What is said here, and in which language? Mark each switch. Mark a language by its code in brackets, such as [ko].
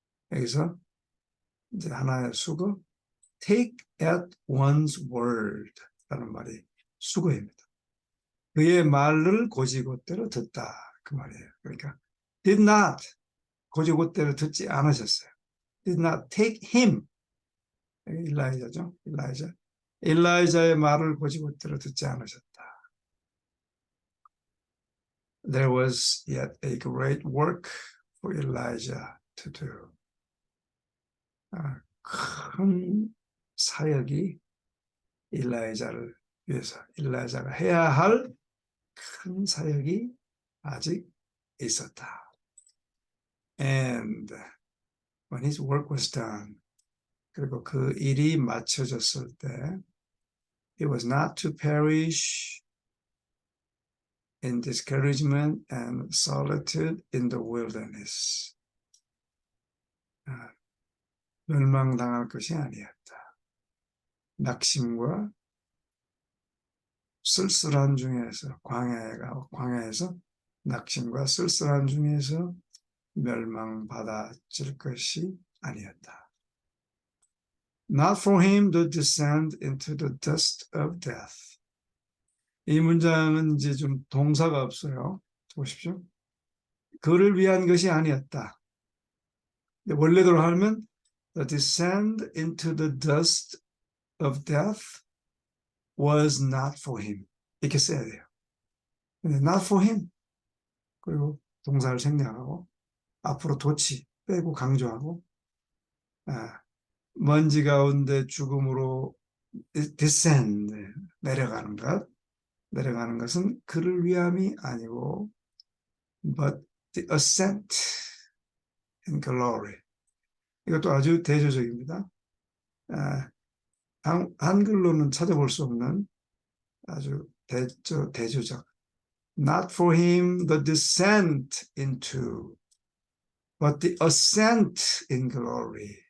[ko] 여기서 이제 하나의 수고, [en] take at one's word. [ko] 라는 말이 수거입니다. 그의 말을 곧이곧대로 듣다 그 말이에요. 그러니까 [en] did not [ko] 곧이곧대로 듣지 않으셨어요. [en] did not take him 일라이자죠. [ko] 일라이자의 말을 곧이곧대로 듣지 않으셨다. [en] There was yet a great work for Elijah to do. [ko] 큰 사역이 일라이자를 위해서 일라이자가 해야 할 큰 사역이 아직 있었다. [en] And when his work was done, [ko] 그리고 그 일이 마쳐졌을 때, [en] he was not to perish in discouragement and solitude in the wilderness. [ko] 멸망당할 것이 아니었다. 낙심과 쓸쓸한 중에서 광야에서 낙심과 쓸쓸한 중에서 멸망받아질 것이 아니었다. [en] Not for him to descend into the dust of death. [ko] 이 문장은 이제 좀 동사가 없어요. 보십시오. 그를 위한 것이 아니었다. 원래대로 하면 [en] the descend into the dust of death was not for him. [ko] 이렇게 써야 돼요. 근데 [en] not for him. [ko] 그리고 동사를 생략하고 앞으로 도치 빼고 강조하고 먼지 가운데 죽음으로 descend 내려가는 것은 그를 위함이 아니고 [en] but the ascent in glory. [ko] 이것도 아주 대조적입니다. 한글로는 찾아볼 수 없는 아주 대조적. [en] Not for him the descent into, but the ascent in glory.